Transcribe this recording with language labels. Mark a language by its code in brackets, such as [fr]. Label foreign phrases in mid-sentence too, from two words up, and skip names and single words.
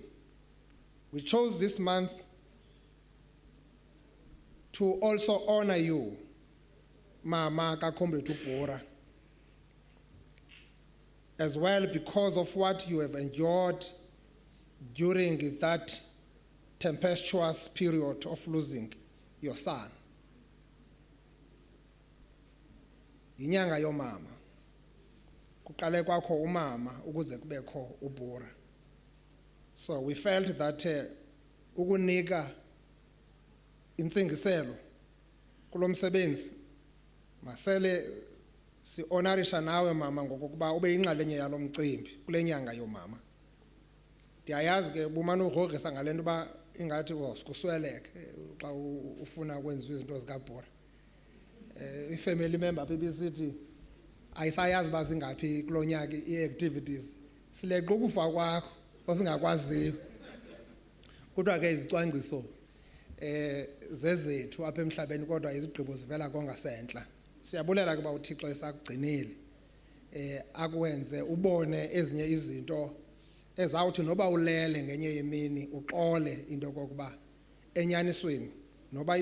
[en] We chose this month to also honor you, Mama Comrade Bura, as well because of what you have endured during that tempestuous period of losing your son. [xh] Inyanga yomama. Kuqale kwakho umama ukuze kubekho uBhura. [en] So we felt that [xh] ukunika intsingiselo kulomsebenzi masele si honorisha nawe mama ngokuba ube inxalenye yalo mcimbi kule nyanga yomama. Ndiyayazi ke bumana ugrogrisa ngalento ba ingathi usikusweleke xa ufuna ukwenza izinto zikaBhura. I-family member bebisithi ayisayazi bazingaphi kulonyaka i-activities sileqa ukufa kwakho osingakwaziyo kodwa ke izicwangciso zezethu apha emhlabeni kodwa izigqibo zivela kongasentla. Siyabulela kuba uThixo esakugcinile akwenze ubone ezinye izinto ezawuthi noba ulele ngenye yemini uxole into kokuba enyanisweni noba